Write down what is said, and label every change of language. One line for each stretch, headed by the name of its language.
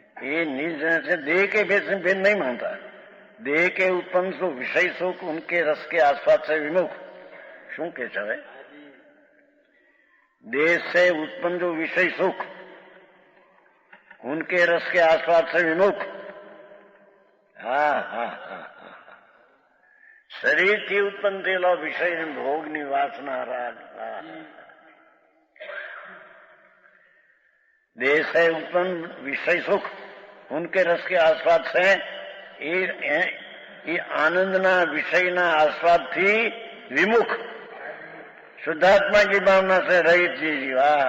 Hindi: ये निज से देह के भेद से भेद नहीं मानता. देह के उत्पन्न सुख, विषय सुख, उनके रस के आस्वाद से विमुख.
Gujarati: શું કે છે હવે?
Hindi: देह से उत्पन्न जो विषय सुख, उनके रस के आस्वाद से विमुख.
Gujarati: હા હા હા, શરીરથી ઉત્પન્ન થયેલો વિષય ભોગની વાસના, રાગ.
Hindi: देह से उत्पन्न विषय सुख, उनके रस के आस्वाद से, ये
Gujarati: आनंदना विषयना आस्वाद थी
Hindi: विमुख, शुद्धात्मा की भावना से रहित जीव.